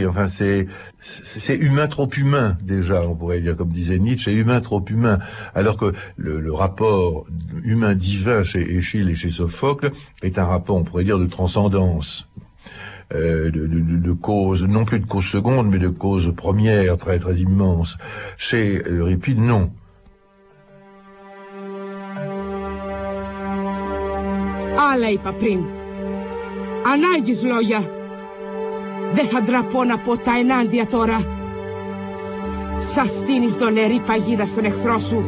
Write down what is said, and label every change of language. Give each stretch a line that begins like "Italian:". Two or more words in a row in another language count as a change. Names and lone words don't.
French: Enfin, c'est humain trop humain. Déjà, on pourrait dire, comme disait Nietzsche, humain trop humain, alors que le rapport humain-divin chez Eschyle et chez Sophocle est un rapport, on pourrait dire, de transcendance, de cause, non plus de cause seconde, mais de cause première, très très immense. Chez Euripide, non.
Greek: Άλλα είπα πριν. Ανάγκης λόγια. Δεν θα ντραπώ να πω τα ενάντια τώρα. Σας στείνεις δολερή παγίδα στον εχθρό σου.